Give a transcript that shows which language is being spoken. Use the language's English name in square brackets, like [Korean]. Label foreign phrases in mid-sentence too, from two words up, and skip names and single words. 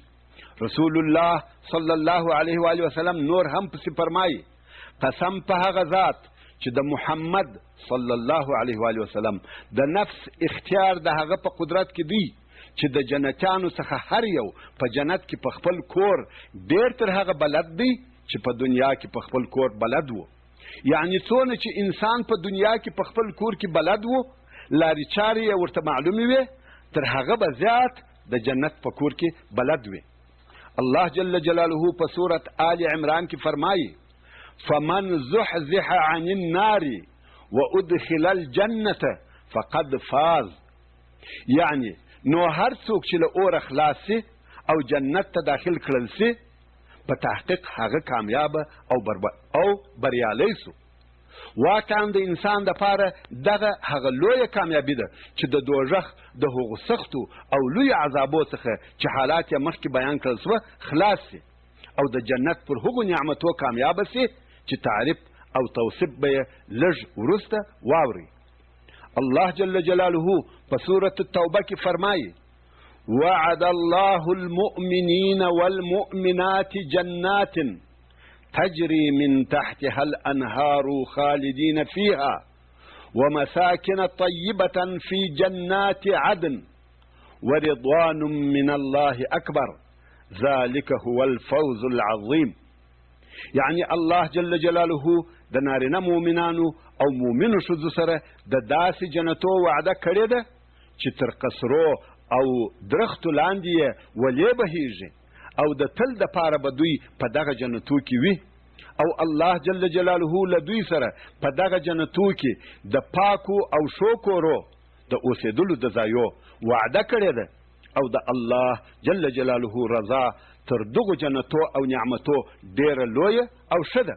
[Pashto] رسول الله [Arabic] صلی الله علیه و آله وسلم [Pashto] نور هم پسې فرمایي قسم په هغه ذات چې د محمد [Arabic] صلی الله علیه و آله وسلم [Pashto] د نفس اختیار د هغه په قدرت کې دی چې د جنتیانو څخه هر یو په جنت کې په خپل کور ډېر تر هغه بلد دی چې په دنیا کې په خپل کور بلد و. یعنی څونه چې انسان په دنیا کې په خپل کور کې بلد و، لارې چارې یې ورته معلومې وې، تر هغه به زیات د جنت په کور کې بلد وي. [Arabic] الله جل جلاله په سورة آل عمران کې فرمایي فمن زحزح عن النار وادخل الجنة فقد فاز. [Pashto] یعنی نو هر څوک چې له اوره خلاص سي او جنت ته داخل کړل سي، په تحقیق هغه کامیابه او بریالی سو. واقعا د انسان دپاره دغه هغه لویه کامیابي ده چې د دوزخ د هغو سختو او لوی عذابو څخه چې حالات یې مخکې بیان کړل سوه خلاص سي او د جنت پر هغو نعمتو کامیابه سي چې تعریف او توصیف به یې لږ وروسته واوري. الله جل جلاله په سورة التوبه کې فرمایي [Arabic] وعد الله المؤمنين والمؤمنات جنات تجري من تحتها الأنهار خالدين فيها ومساكن طيبة في جنات عدن ورضوان من الله أكبر ذلك هو الفوز العظيم. [Pashto] يعني الله [Arabic] جل جلاله [Pashto] د نارینه مؤمنانو او مؤمنو ښځو سره د داسې جنتو وعده کړې ده چې تر قصرو او درختو لاندې یې ولې بهیږي او د تل د پاره به دوی په دغه جنتو کې وي. او الله [Arabic] جل جلاله [Pashto] له دوی سره په دغه جنتو کې د پاکو او ښو کورو د اوسېدلو د ځایو وعده کړې ده او د الله [Arabic] جل جلاله [Pashto] رضا تر دغو جنتو او نعمتو ډېره لویه او ښه ده.